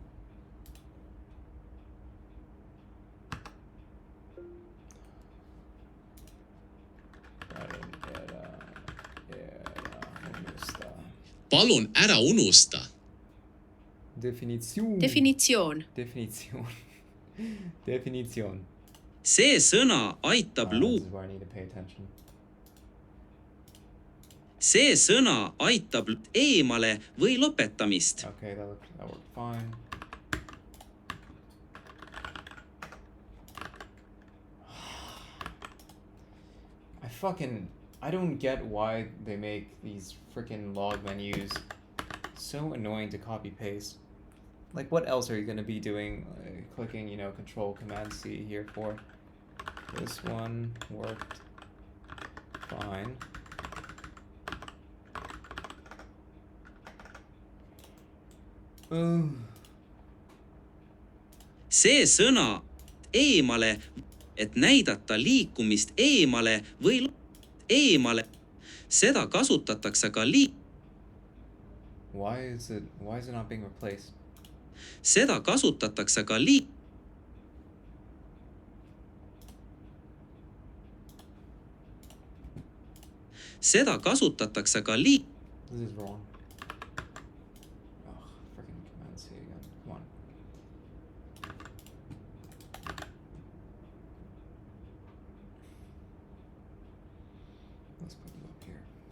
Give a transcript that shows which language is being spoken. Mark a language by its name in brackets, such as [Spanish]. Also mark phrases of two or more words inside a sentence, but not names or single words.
[Estonian] Palun ära unusta. Definitsioon. Definitsioon. Definitsioon. Definitsioon. See sõna aitab [English] This [Estonian] luua. [English] is where I need to pay attention. [Estonian] See sõna aitab eemale või lõpetamist. [English] Okay, that worked fine. I don't get why they make these freaking log menus so annoying to copy paste. Like, what else are you gonna be doing? Clicking, Control Command C here for. This one worked fine. [Estonian] See sõna eemale, et näidata liikumist eemale või eemale. Seda kasutatakse ka [English] Why is it not being replaced? [Estonian] Seda kasutatakse ka Seda kasutatakse ka [English] This is wrong. Ugh, freaking Command C again. Come on. Let's put you up here.